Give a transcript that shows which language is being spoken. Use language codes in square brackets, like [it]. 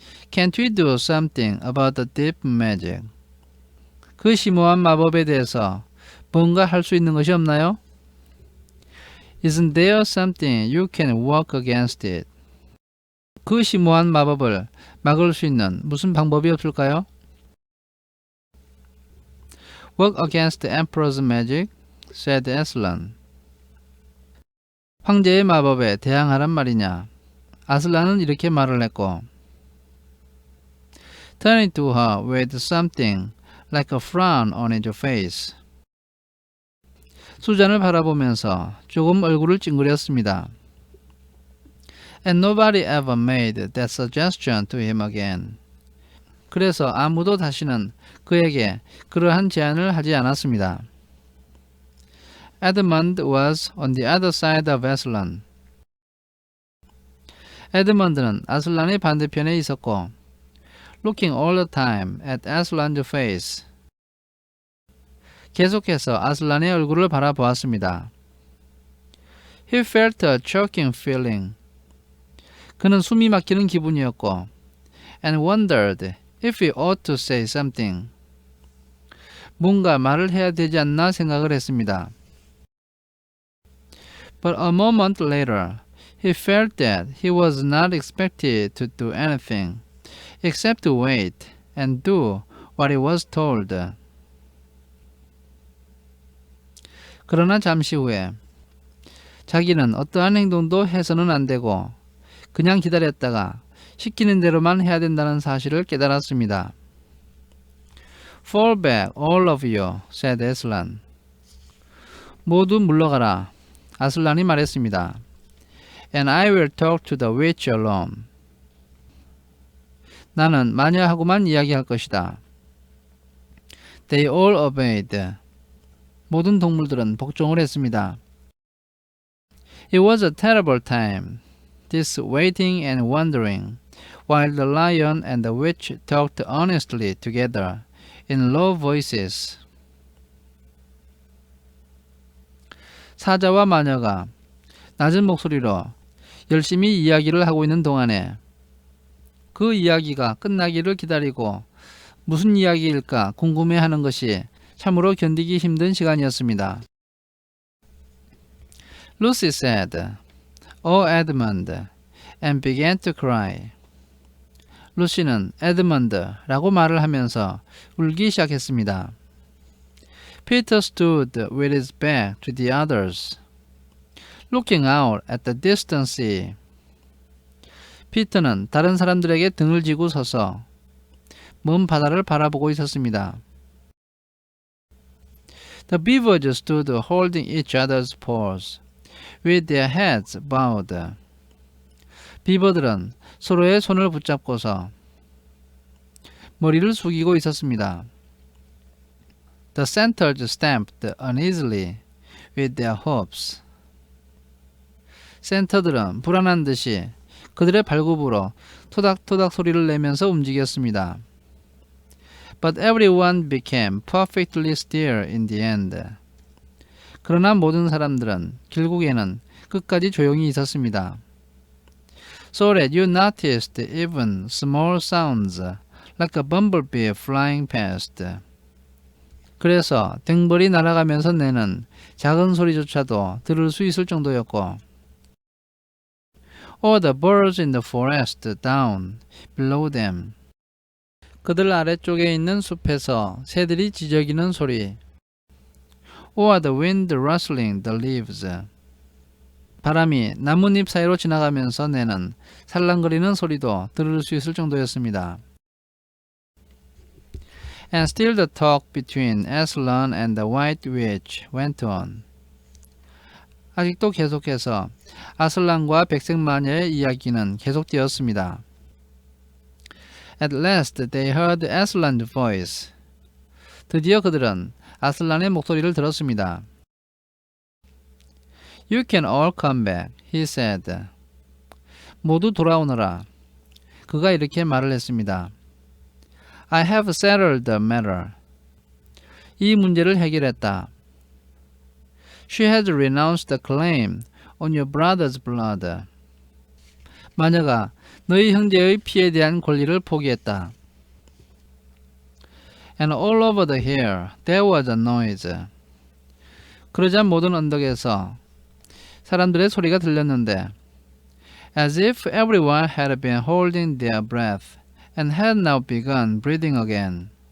[en] Can't we do something about the deep magic? [ko] 그 심오한 마법에 대해서 뭔가 할 수 있는 것이 없나요? [en] Isn't there something you can work against it? [ko] 그 심오한 마법을 막을 수 있는 무슨 방법이 없을까요? [en] Work against the Emperor's magic, said Aslan. [ko] 황제의 마법에 대항하란 말이냐? 아슬란은 이렇게 말을 했고 [en] Turning to her with something like a frown on his face. [ko] 수잔을 바라보면서 조금 얼굴을 찡그렸습니다. [en] And nobody ever made that suggestion to him again. [ko] 그래서 아무도 다시는 그에게 그러한 제안을 하지 않았습니다. [en] Edmund was on the other side of Aslan. [ko] 에드먼드는 아슬란의 반대편에 있었고 [en] looking all the time at Aslan's face. [ko] 계속해서 아슬란의 얼굴을 바라보았습니다. [en] He felt a choking feeling. [ko] 그는 숨이 막히는 기분이었고 [en] and wondered if he ought to say something. [ko] 뭔가 말을 해야 되지 않나 생각을 했습니다. [en] But a moment later, he felt that he was not expected to do anything except to wait and do what he was told. [ko] 그러나 잠시 후에 자기는 어떠한 행동도 해서는 안 되고 그냥 기다렸다가 시키는 대로만 해야 된다는 사실을 깨달았습니다. [en] Fall back, all of you, said Aslan. [ko] 모두 물러가라. 아슬란이 말했습니다. [en] And I will talk to the witch alone. [ko] 나는 마녀하고만 이야기할 것이다. [en] They all obeyed. [ko] 모든 동물들은 복종을 했습니다. [en] It was a terrible time, this waiting and wondering, while the lion and the witch talked earnestly together in low voices. [ko] 사자와 마녀가 낮은 목소리로 열심히 이야기를 하고 있는 동안에 그 이야기가 끝나기를 기다리고 무슨 이야기일까 궁금해하는 것이 참으로 견디기 힘든 시간이었습니다. [en] Lucy said, "Oh, Edmund," and began to cry. [ko] 루시는 에드먼드라고 말을 하면서 울기 시작했습니다. [en] Peter stood with his back to the others, looking out at the distant sea. [ko] 피터는 다른 사람들에게 등을 지고 서서 먼 바다를 바라보고 있었습니다. [en] The beavers stood holding each other's paws, with their heads bowed. [ko] 비버들은 서로의 손을 붙잡고서 머리를 숙이고 있었습니다. [en] The centers stamped uneasily with their hoofs. [ko] 센터들은 불안한 듯이 그들의 발굽으로 토닥토닥 소리를 내면서 움직였습니다. [en] But everyone became perfectly still in the end. [ko] 그러나 모든 사람들은 결국에는 끝까지 조용히 있었습니다. [en] So that you noticed even small sounds like a bumblebee flying past. [ko] 그래서 댕벌이 날아가면서 내는 작은 소리조차도 들을 수 있을 정도였고 [en] Or the birds in the forest down below them. [ko] 그들 아래쪽에 있는 숲에서 새들이 지저귀는 소리. [en] Or the wind rustling the leaves. [ko] 바람이 나뭇잎 사이로 지나가면서 내는 살랑거리는 소리도 들을 수 있을 정도였습니다. [en] And still the talk between Aslan and the White Witch went on. [ko] 아직도 계속해서 아슬란과 백색 마녀의 이야기는 계속되었습니다. [en] At last they heard Aslan's voice. [ko] 드디어 그들은 아슬란의 목소리를 들었습니다. [en] You can all come back, he said. [ko] 모두 돌아오너라. 그가 이렇게 말을 했습니다. [en] I have settled the matter. [ko] 이 문제를 해결했다. [en] She has renounced the claim on your brother's blood. [ko] 마녀가 너희 형제의 피에 대한 권리를 포기했다. [en] And all over the hill there was a noise. [ko] 그러자 모든 언덕에서 사람들의 소리가 들렸는데 [en] as if everyone had been holding their breath and had now begun breathing again.